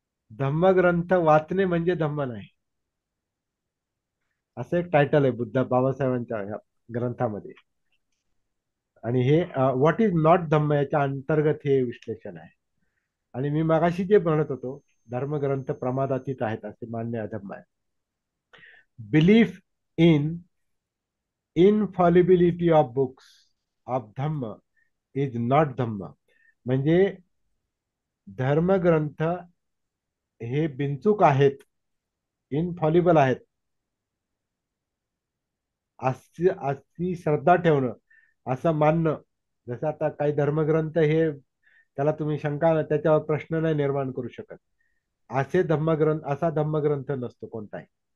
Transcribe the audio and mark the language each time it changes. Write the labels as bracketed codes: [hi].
[mr] धम्मग्रंथ वाचणे म्हणजे धम्म नाही, असं एक टायटल आहे बुद्ध बाबासाहेबांच्या ह्या ग्रंथामध्ये. आणि हे [en] what is not Dhamma [mr] याच्या अंतर्गत हे विश्लेषण आहे. आणि मी मगाशी जे म्हणत होतो, धर्मग्रंथ प्रमादातीत आहेत असे मान्य अधम्म आहे. [en] Belief in infallibility of books of Dhamma is not Dhamma. [mr] म्हणजे धर्मग्रंथ हे बिनचूक आहेत, इनफॉलिबल आहेत, अशी अशी श्रद्धा ठेवणं, असं मानणं. जसं आता काही धर्मग्रंथ हे त्याला तुम्ही शंका, त्याच्यावर प्रश्न नाही निर्माण करू शकत, असे धम्मग्रंथ, असा धम्मग्रंथ नसतो कोणताही.